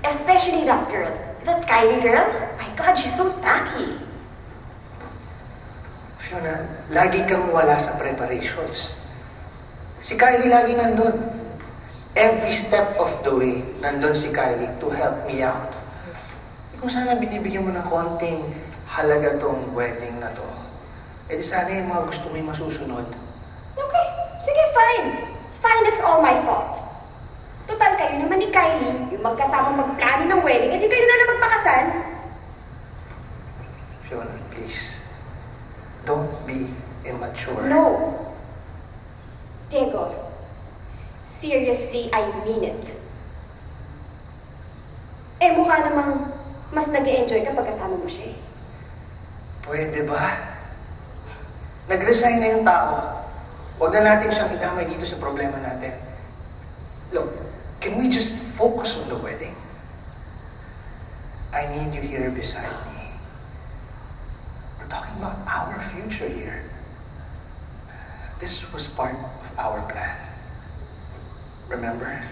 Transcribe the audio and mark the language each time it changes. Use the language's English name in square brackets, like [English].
[English] Especially that girl. That Kylie girl. My God, she's so tacky. [Filipino] Fiona, lagi kang wala sa preparations. Si Kylie lagi nandun. [English] Every step of the way, [Filipino] nandun si [English] Kylie to help me out. [Filipino] Kung sana binibigyan mo ng konting halaga tong wedding na to, eh di sana yung mga gusto mo yung masusunod. [English] Okay, [Filipino] sige, [English] fine. Fine, it's all my fault. [Filipino] Total, kayo naman ni Kylie, yung magkasamang magplano ng wedding, edi kayo na magpakasal. [English] Fiona, please. Don't be immature. No. Diego, seriously, I mean it. [Filipino] Eh, mukha namang mas nag-e-enjoy kapag kasama mo siya eh. Pwede ba? Nag-resign na yung tao. Huwag na natin siyang idamay dito sa problema natin. [English] Look, can we just focus on the wedding? I need you here beside me. We're talking about our future here. This was part of our plan. Remember?